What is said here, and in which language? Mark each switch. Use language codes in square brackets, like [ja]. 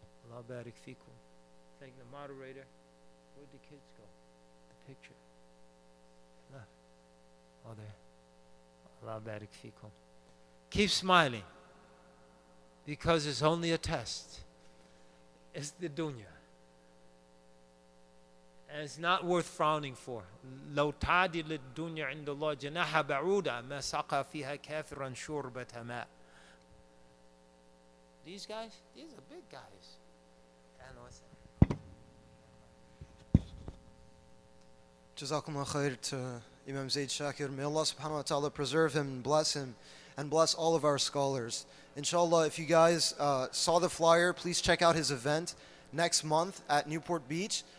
[ar] Allah barik fikum. [en] Thank the moderator. Where'd the kids go? The picture. Left. Oh, there. Allah barik fikum. Keep smiling because it's only a test. It's the dunya. And it's not worth frowning for. [ar] لو تعدل الدنيا عند الله جناح بعوضة ما سقى فيها كافرا شربة ماء. [en] These guys, these are big guys. [ar] Jazakumullah khair [en] to Imam Zaid Shakir. May Allah subhanahu wa ta'ala preserve him and bless all of our scholars. Inshallah, if you guys saw the flyer, please check out his event next month at Newport Beach.